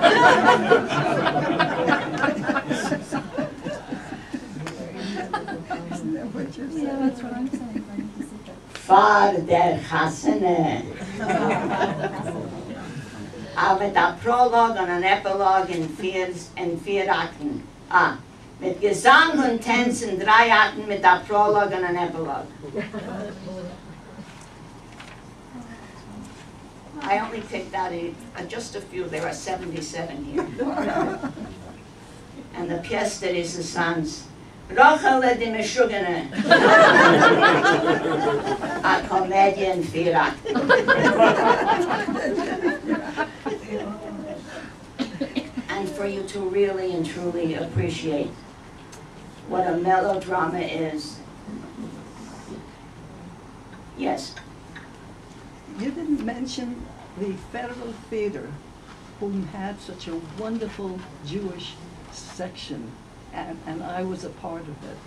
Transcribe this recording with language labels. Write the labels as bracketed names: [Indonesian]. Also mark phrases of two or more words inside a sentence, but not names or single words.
[German] Fahr der Chassene. Aber mit einem Prolog und einem Epilog in 4 Akten. Mit Gesang und Tanz in 3 Akten mit einem Prolog und einem Epilog. [English] I only picked out just a few. There are 77 here. And the [French] pièce de résistance, [English] Rochele de Meshugene, a [German] Komödie in 4 Akten. [English] And for you to really and truly appreciate what a melodrama is. Yes? You didn't mention the Federal Theater, whom had such a wonderful Jewish section, and I was a part of it.